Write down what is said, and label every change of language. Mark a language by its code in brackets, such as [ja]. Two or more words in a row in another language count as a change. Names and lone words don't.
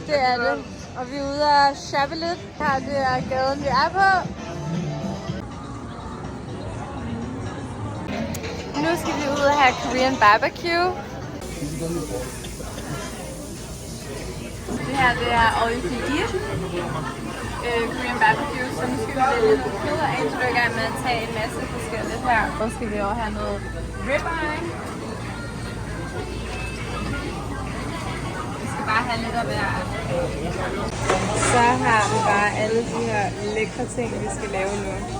[da] Det er det. Og vi er ude og shoppe lidt. Her det er gaden, vi er på. Nu skal vi ud og have [en] Korean barbecue. [da] Det her det er [en] all you can eat. Korean barbecue. [da] Så nu skal vi vælge noget kød og Angelo er i gang med at tage en masse forskelligt her. Så skal vi også have noget ribeye. Vi skal bare have lidt af hver. Så har vi bare alle de her lækre ting, vi skal lave nu.